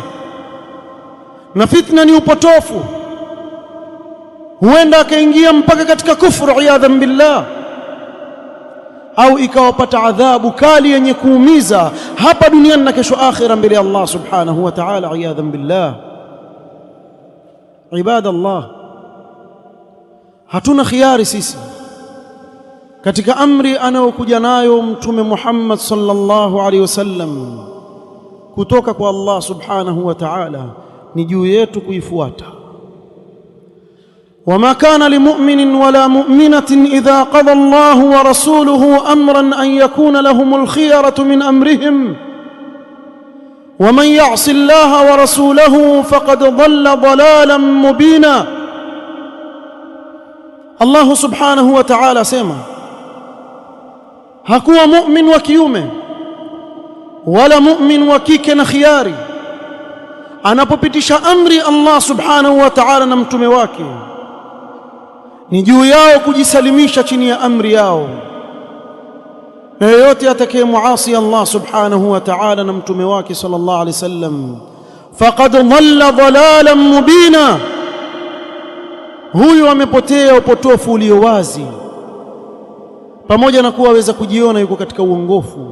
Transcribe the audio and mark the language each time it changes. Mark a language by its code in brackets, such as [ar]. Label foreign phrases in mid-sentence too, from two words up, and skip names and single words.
[sw] Na fitna ni upotofu, huenda akaingia mpaka katika kufru [ar] عياذا بالله, [sw] au ikawapata adhabu kali yenye kuumiza hapa duniani na kesho akhira mbele ya Allah [ar] سبحانه وتعالى عياذا بالله. [sw] Ibadallah, hatuna khiari sisi katika amri anayokuja nayo Mtume Muhammad [ar] صلى الله عليه وسلم [sw] kutoka kwa Allah [ar] سبحانه وتعالى, [sw] ni juu yetu kuifuata. [ar] وما كان لمؤمن ولا مؤمنة إذا قضى الله ورسوله أمرا أن يكون لهم الخيرة من أمرهم ومن يعص الله ورسوله فقد ضل ضلالا مبينا. الله سبحانه وتعالى سيما [sw] hakuwa mu'min wa kiume wala mu'min wa kike na khiari anapopitisha amri Allah [ar] سبحانه وتعالى [sw] na mtume wake, ni juu yao kujisalimisha chini ya amri yao, na yeyote atakayemuasi Allah [ar] سبحانه وتعالى [sw] na mtume wake [ar] صلى الله عليه وسلم فقد ضل ضلالا مبينا, [sw] huyu amepotea upotofu ulio wazi, pamoja na kuwa aweza kujiona yuko katika uongofu.